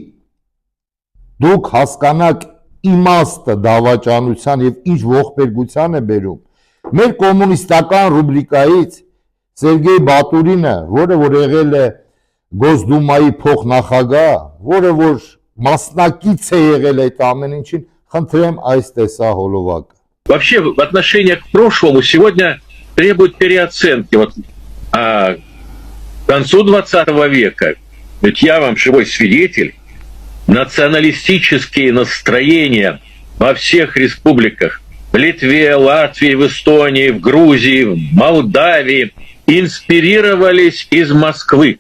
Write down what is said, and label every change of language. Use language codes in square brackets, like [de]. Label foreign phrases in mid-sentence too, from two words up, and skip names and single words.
[hy] դուք հասկանաք իմաստը դավաճանության եւ ինչ ողբերգության է բերում, մեր կոմունիստական ռուբրիկայից Սերգեյ Բատուրինը, որը որ եղել է Գոսդումայի փոխնախագահ, որը որ մասնակից է եղել այդ ամեն ինչին, խնդրեմ այս տեսահոլովակը։ [ru] Вообще, в отношении к прошлому сегодня требует переоценки. Вот, к концу 20 века, ведь я вам живой свидетель, националистические настроения во всех республиках, в Литве, Латвии, в Эстонии, в Грузии, в Молдавии, инспирировались из Москвы.